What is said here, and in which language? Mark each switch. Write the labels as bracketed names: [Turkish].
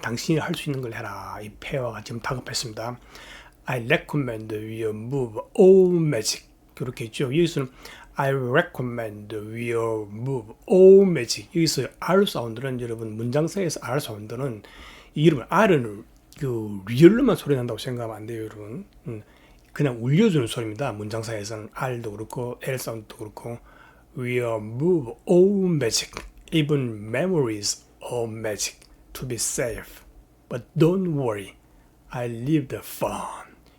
[Korean] 당신이 할 수 있는 걸 해라. 이 폐화가 지금 다급했습니다. [English] I recommend we remove all magic. [Korean] 그렇게 있죠. 여기서는 [English] I recommend we remove all magic. [Korean] 여기서 R 사운드는 여러분 문장 사이에서 R 사운드는 여러분 R은 그 리얼로만 소리 난다고 생각하면 안 돼요, 여러분. 그냥 울려주는 소리입니다. 문장 사이에서는 R도 그렇고 L 사운드도 그렇고 [English] we remove all magic, even memories of magic, to be safe. But don't worry, I leave the fun.